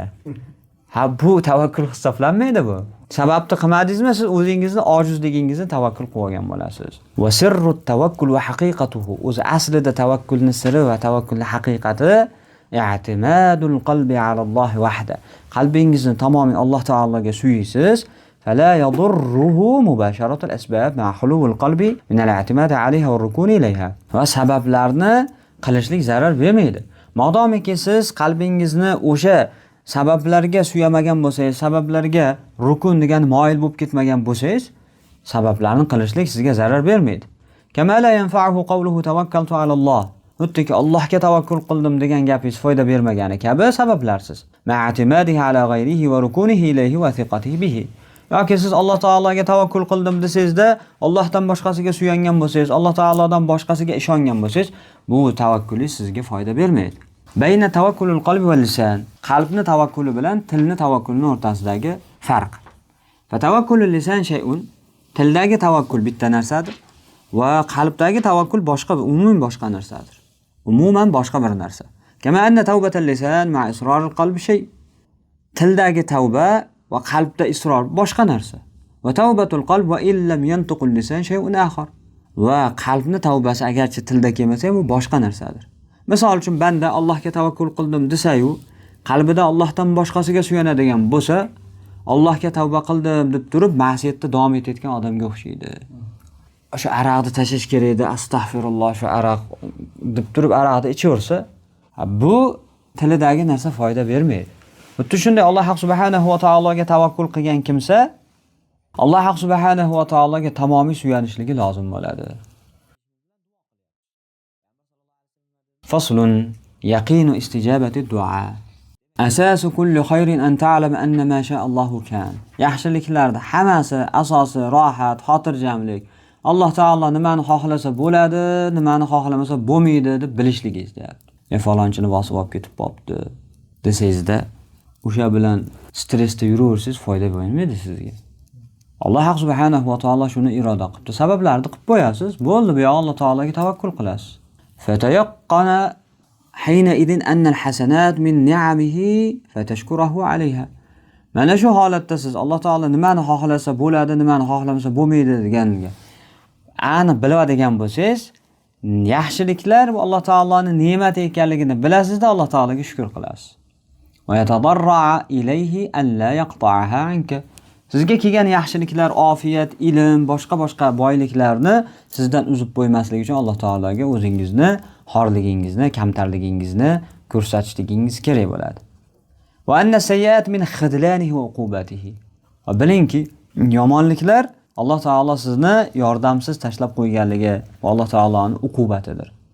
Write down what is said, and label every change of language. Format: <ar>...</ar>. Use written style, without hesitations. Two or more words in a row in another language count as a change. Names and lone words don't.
<uz>Ha, bu tavakkul hisoblanmaydi bu. Sababni qilmadingizmi, siz o'zingizni ojizligingizni tavakkul qilib olgan bo'lasiz.</uz> <ar>وسر التوكل وحقيقته.</ar> <uz>O'zi aslida tavakkulning siri va tavakkulning haqiqati</uz> <ar>اعتماد القلب على الله وحده.</ar> <uz>Qalbingizni tamomiy Alloh taologa suyisiz.</uz> <ar>فلا يضره مباشرة الأسباب مع حلو القلب من الاعتماد عليها والركون إليها.</ar> <uz>Va sabablarni qilishlik zarar bermaydi. Modomiki siz qalbingizni o'sha sabablarga suyamagan bo'lsangiz, sabablarga rukun degan moyil bo'lib ketmagan bo'lsangiz, sabablarni qilishlik sizga zarar bermaydi.</uz> <ar>كما لا ينفعه قوله توكلت على الله.</ar> <uz>Xuddi Allohga tavakkul qildim degan gapingiz foyda bermagani kabi sabablarsiz.</uz> <ar>مع اعتماده على غيره وركونه إليه وثقته به.</ar> <uz>Yoki siz Alloh taologa tavakkul qildim desangizda, Allohdan boshqasiga suyangan bo'lsangiz, Alloh taolodan boshqasiga ishongan bo'lsangiz, bu tavakkulingiz sizga foyda bermaydi.</uz> <ar>بين توكل القلب واللسان.</ar> <uz>Qalbni tavakkuli bilan tilni tavakkulining o'rtasidagi farq.</uz> <ar>فتوكل اللسان شيء.</ar> <uz>Tildagi tavakkul bitta narsadir va qalbdagi tavakkul boshqa, umuman boshqa narsadir. Umuman boshqa bir narsa.</uz> <ar>كما أن توبة اللسان مع إصرار القلب شيء.</ar> <uz>Tildagi tavba va qalbda isror boshqa narsa.</uz> <ar>وتوبة القلب وإن لم ينطق اللسان شيء آخر.</ar> <uz>Va qalbni tavbasi agarchi tilda kelmasa, bu boshqa narsadir. Misol uchun banda Allohga tavakkul qildim desa-yu, qalbida Allohdan boshqasiga suyanadigan bo'lsa, Allohga tavba qildim deb turib ma'siyatda davom etayotgan odamga o'xshaydi. O'sha aroqni tashish kerak edi, astag'firulloh, shu aroq deb turib aroqni ichaversa, bu tilidagi narsa foyda bermaydi. Xuddi shunday Alloh subhanahu va taologa tavakkul qilgan kimsa Alloh subhanahu va taologa tamomiy suyanishligi lozim bo'ladi.</uz> <ar>فصل يقين استجابة الدعاء. أساس كل خير أن تعلم أن ما شاء الله كان.</ar> <uz>Yaxshiliklarda hammasi asosi rohat, xotirjamlik. Alloh taolo nimani xohlasa bo'ladi, nimani xohlamasa bo'lmaydi deb bilishligingiz deyapti. Falonchini bosib olib ketib qopti desangizda, o'sha bilan stressda yuraversiz, foyda bo'lmaydi sizga. Alloh subhanahu va taolo shuni iroda qilibdi. Sabablarni qilib qo'yasiz, bo'ldi, bu Alloh taologa tavakkul qilasiz.</uz> <ar>فتتيقن حينئذ أن الحسنات من نعمه فتشكره عليها.</ar> <uz>Mana shu holatda siz Alloh taolo nimani xohlasa bo'ladi, nimani xohlamasa bo'lmaydi deganiga aniq biladigan bo'lsangiz, yaxshiliklar bu Alloh taoloning ne'mati ekanligini bilasizda Alloh taologa shukr qilasiz.</uz> <ar>وتتضرع إليه أن لا يقطعها عنك.</ar> <uz>Sizga kelgan yaxshiliklar, ofiyat, ilm, boshqa boyliklarni sizdan uzib qo'ymaslik uchun Alloh taologa o'zingizni, xorligingizni, kamtarligingizni ko'rsatishligingiz kerak bo'ladi.</uz> <ar>وأن السيئات من خذلانه وعقوبته.</ar> <uz>Va bilingki, yomonliklar Alloh taolo sizni yordamsiz tashlab qo'yganligi va Alloh taoloning uqubatidir.</uz>